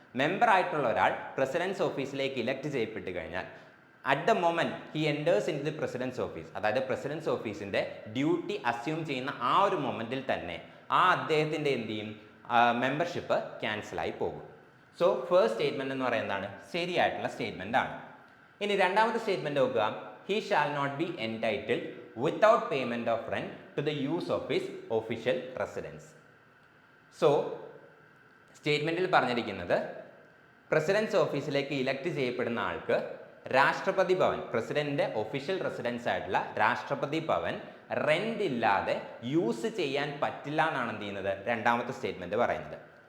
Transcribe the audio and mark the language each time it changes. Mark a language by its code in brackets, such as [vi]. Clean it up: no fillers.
[ml] Member ആയിട്ടുള്ള ഒരാൾ precedence ഓഫീസിലേക്ക് ഇലക്ട് ചെയ്യപ്പെട്ട് കഴിഞ്ഞാൽ [en] at the moment he enters in the president's office, [ml] അതായത് പ്രസിഡൻസ് ഓഫീസിൻ്റെ ഡ്യൂട്ടി അസ്യൂം ചെയ്യുന്ന ആ ഒരു മൊമെന്റിൽ തന്നെ ആ അദ്ദേഹത്തിൻ്റെ എന്ത് ചെയ്യും, മെമ്പർഷിപ്പ് ക്യാൻസലായി പോകും. സോ ഫസ്റ്റ് സ്റ്റേറ്റ്മെന്റ് എന്ന് പറയുന്നതാണ് ശരിയായിട്ടുള്ള സ്റ്റേറ്റ്മെന്റ് ആണ്. ഇനി രണ്ടാമത്തെ സ്റ്റേറ്റ്മെന്റ് നോക്കുക, [en] he shall not be entitled without payment of rent to the use of his official residence. [ml] So സ്റ്റേറ്റ്മെന്റിൽ പറഞ്ഞിരിക്കുന്നത് പ്രസിഡൻസ് ഓഫീസിലേക്ക് ഇലക്ട് ചെയ്യപ്പെടുന്ന ആൾക്ക് രാഷ്ട്രപതി ഭവൻ, പ്രസിഡന്റിന്റെ ഒഫീഷ്യൽ റെസിഡൻസ് ആയിട്ടുള്ള രാഷ്ട്രപതി ഭവൻ റെന്റ് ഇല്ലാതെ യൂസ് ചെയ്യാൻ പറ്റില്ല എന്നാണ് എന്ത് ചെയ്യുന്നത് രണ്ടാമത്തെ സ്റ്റേറ്റ്മെന്റ് പറയുന്നത്.